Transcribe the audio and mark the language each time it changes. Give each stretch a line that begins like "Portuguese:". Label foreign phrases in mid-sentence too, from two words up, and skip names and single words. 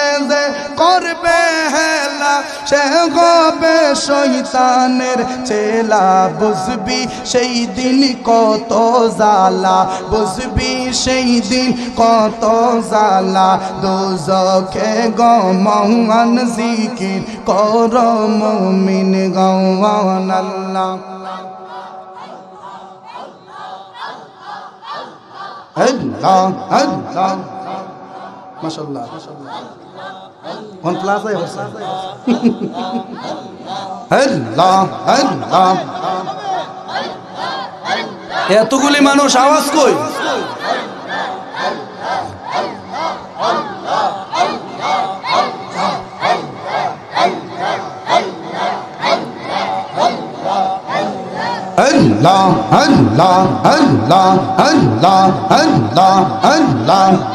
Bangla: যে করবে হেলা সে হবে শয়তানের চেলা বুঝবি সেই দিন কত জ্বালা বুঝবি সেই দিন কত জ্বালা দোজখে গমান জিকির কর মুমিন গওয়ান আল্লাহ
Arabic: الله، الله، ما شاء الله. On plaza ya hosa. Allah, Allah.
Bangla: এতগুলি মানুষ আওয়াজ কই?
Arabic: الله، الله، الله، الله، الله، الله.